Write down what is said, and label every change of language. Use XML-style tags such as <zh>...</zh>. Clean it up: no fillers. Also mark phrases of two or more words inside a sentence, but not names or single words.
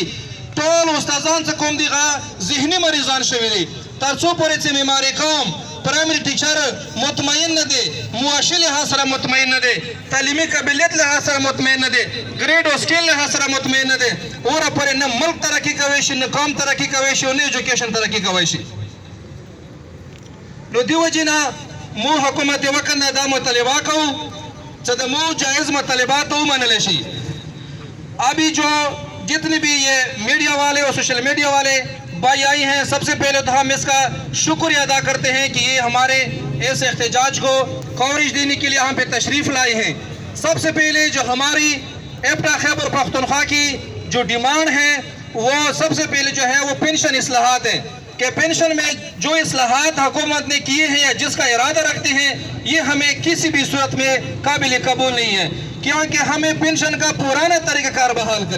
<ps>ټول استادان څه کوم دي ذهني مریضان شوي دي تر څو پورې چې معماري قوم پرایمري ټیچر مطمئن نه دی معاشي لحاظ سره مطمئن نه دی تعلیمي قابلیت لحاظ سره مطمئن نه دی ګریډ او سکیل لحاظ سره مطمئن نه دی اوره پورې نه ملک ترقي کوی شي نه قوم ترقي کوی شي او نه ایجوکیشن ترقي کوی شي. نو دې وجې نه مو حکومت وقت نه دا مطالبه کوو چې د مو جائز مطالبات ومنل شي.</ps> <ur>ابھی جو جتنے بھی یہ میڈیا والے اور سوشل میڈیا والے بھائی آئی ہیں سب سے پہلے تو ہم اس کا شکریہ ادا کرتے ہیں کہ یہ ہمارے اس احتجاج کو کوریج دینے کے لیے ہم پہ تشریف لائے ہیں. سب سے پہلے جو ہماری ایپٹا خیبر پختونخوا کی جو ڈیمانڈ ہے وہ سب سے پہلے جو ہے وہ پینشن اصلاحات ہیں کہ پینشن میں جو اصلاحات حکومت نے کیے ہیں یا جس کا ارادہ رکھتے ہیں یہ ہمیں کسی بھی صورت میں قابل قبول نہیں ہے کیونکہ ہمیں پینشن کا پرانا طریقہ کار بحال کریں.</ur>